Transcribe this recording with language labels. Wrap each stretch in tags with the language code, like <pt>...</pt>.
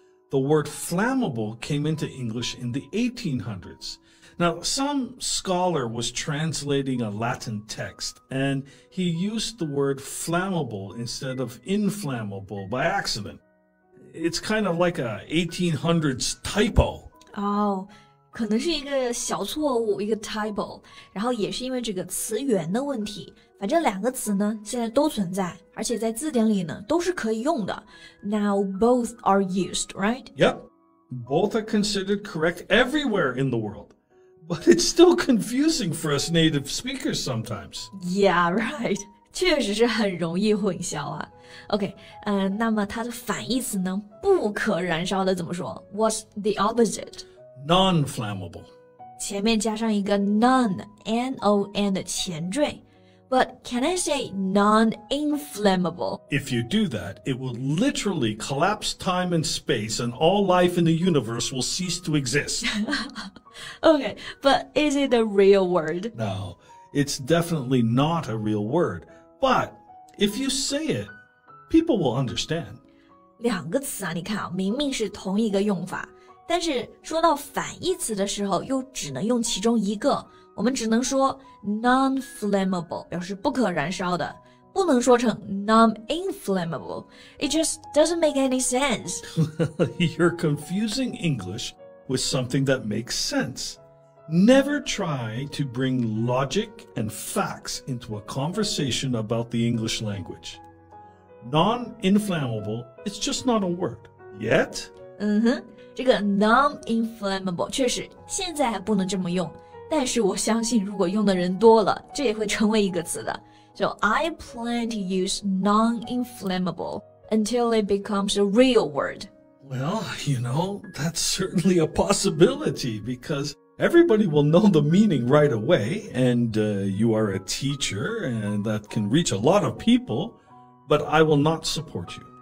<en>The word flammable came into English in the 1800s. Now, some scholar was translating a Latin text, and he used the word flammable instead of inflammable by accident. It's kind of like a 1800s typo.</en> <zh>可能是一个小错误，一个 typo， 然后也是因为这个词源的问题。反正两个词呢，现在都存在，而且在字典里呢，都是可以用的。</zh> <en>Now both are used, right? Yep. Both are considered correct everywhere in the world. But it's still confusing for us native speakers sometimes. Yeah, right.</en> <zh>确实是很容易混淆啊。 OK, 那么它的反义词呢，不可燃烧的怎么说？</zh> <en>What's the opposite? Non-flammable.</en> <zh>前面加上一个 non, N-O-N 的前缀。</zh> <en>But can I say non-inflammable? If you do that, it will literally collapse time and space, and all life in the universe will cease to exist. Okay, but is it a real word? No, it's definitely not a real word. But if you say it, people will understand.</en> <zh>两个词啊，你看啊，明明是同一个用法，但是说到反义词的时候，又只能用其中一个。我们只能说 non-flammable 表示不可燃烧的，不能说成 non-inflammable.</zh> <en>It just doesn't make any sense. You're confusing English with something that makes sense. Never try to bring logic and facts into a conversation about the English language. Non-inflammable, it's just not a word. Yet?</en> <zh>这个 non-inflammable 确实现在还不能这么用。但是我相信如果用的人多了，这也会成为一个词的。</zh> <en>So I plan to use non-inflammable until it becomes a real word. Well, you know, that's certainly a possibility because everybody will know the meaning right away, and you are a teacher, and that can reach a lot of people, but I will not support you.</en>